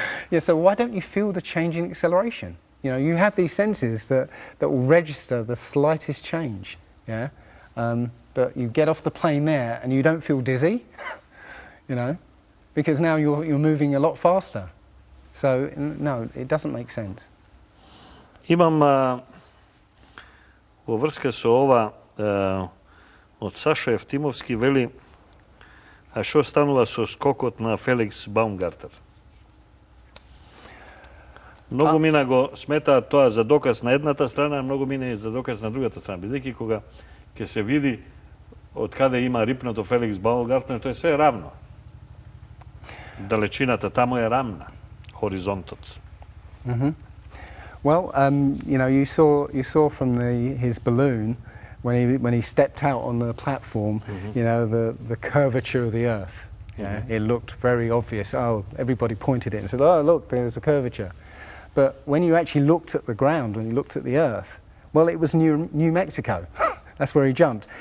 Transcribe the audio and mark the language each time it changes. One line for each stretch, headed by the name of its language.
English: Yeah, so why don't you feel the change in acceleration? You know, you have these senses that will register the slightest change. Yeah, but you get off the plane there and you don't feel dizzy. You know, because now you're moving a lot faster. So no, it doesn't make sense.
Macedonian: Имам во врска со ова од Сашо Евтимовски вели, а што станува со скокот на Феликс Баумгартер? Многу мина го сметаат тоа за доказ на едната страна, а многу мина и за доказ на другата страна. Бидејќи кога ќе се види од каде има рипнато Феликс Баумгартер, тоа е све равно. Далечината таму е равна, хоризонтот.
English: Well, you know, you saw from his balloon when he stepped out on the platform, you know, the curvature of the Earth. Yeah, it looked very obvious. Oh, everybody pointed it and said, "Oh, look, there's a curvature." But when you actually looked at the ground, when you looked at the Earth, well, it was New Mexico. That's where he jumped.